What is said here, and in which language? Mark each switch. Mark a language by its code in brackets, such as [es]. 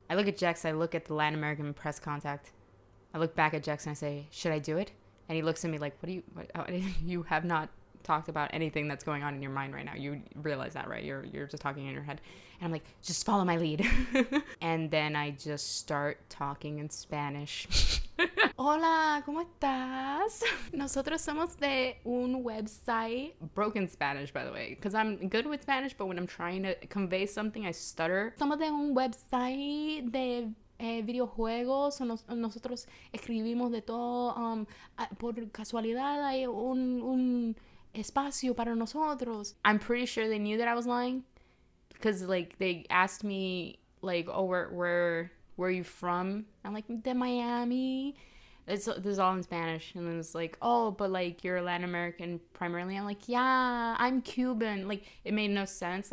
[en] I look at Jex, I look at the Latin American press contact. I look back at Jex and I say, should I do it? And he looks at me like, you have not talked about anything that's going on in your mind right now. You realize that, right? You're just talking in your head. And I'm like, just follow my lead. And then I just start talking in Spanish. [es] Hola, ¿cómo estás? Nosotros somos de un website. [en] Broken Spanish, by the way, because I'm good with Spanish, but when I'm trying to convey something, I stutter. [es] Somos de un website de videojuegos. Nosotros escribimos de todo. Por casualidad hay un espacio para nosotros. [en] I'm pretty sure they knew that I was lying because like they asked me like, oh, where are you from? I'm like, [es] de Miami. [en] This is all in Spanish. And then it's like, oh, but like you're Latin American primarily. I'm like, yeah, I'm Cuban. Like it made no sense.